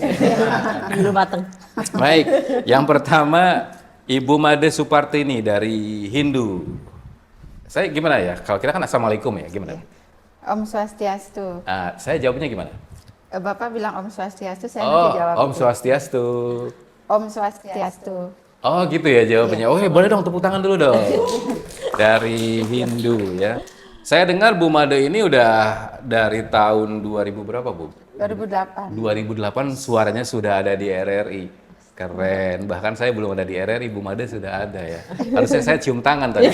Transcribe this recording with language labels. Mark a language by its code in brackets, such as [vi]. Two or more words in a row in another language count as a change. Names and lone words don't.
[id] Belum mateng. Baik, yang pertama Ibu Made Supartini dari Hindu. Saya gimana ya? Kalau kita kan assalamualaikum ya, gimana? [ban] Om Swastiastu. [id] Saya jawabnya gimana? Bapak bilang [ban] Om Swastiastu, [id] saya nanti jawab. [ban] Om [id] itu. [ban] Swastiastu. Om Swastiastu. [id] Oh gitu ya jawabannya. Oh boleh dong tepuk tangan dulu dong. Dari Hindu ya. Saya dengar Bu Made ini udah dari tahun 2000 berapa Bu? 2008. 2008 suaranya sudah ada di RRI. Keren. Bahkan saya belum ada di RRI, Bu Made sudah ada ya. Harusnya saya cium tangan tadi.